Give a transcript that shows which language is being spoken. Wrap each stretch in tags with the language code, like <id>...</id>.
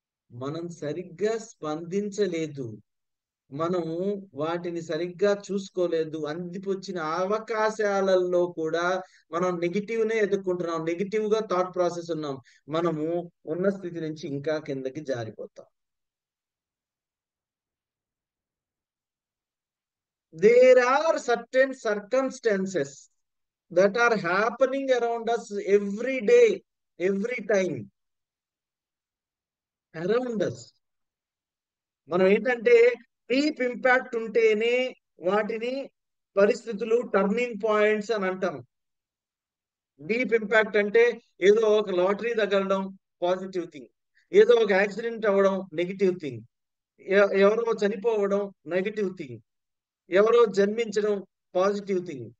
<te>మనం సరిగ్గా స్పందించలేదు, మనము వాటిని సరిగ్గా చూసుకోలేదు, అందిపుచ్చిన అవకాశాలలో కూడా మనం నెగిటివ్ నే ఎదుర్కొంటున్నాం, నెగిటివ్ గా థాట్ ప్రాసెస్ ఉన్నాం, మనము ఉన్న స్థితి నుంచి ఇంకా కిందకి జారిపోతాం.</te> <en>There are certain circumstances that are happening around us every day, every time, around us.</en> <te>మనం ఏంటంటే డీప్ ఇంపాక్ట్ ఉంటేనే వాటిని పరిస్థితులు టర్నింగ్ పాయింట్స్ అని అంటాం. డీప్ ఇంపాక్ట్ అంటే ఏదో ఒక లాటరీ తగలడం పాజిటివ్ థింగ్, ఏదో ఒక యాక్సిడెంట్ అవ్వడం నెగిటివ్ థింగ్, ఎవరో చనిపోవడం నెగిటివ్ థింగ్, ఎవరో జన్మించడం పాజిటివ్ థింగ్.</te>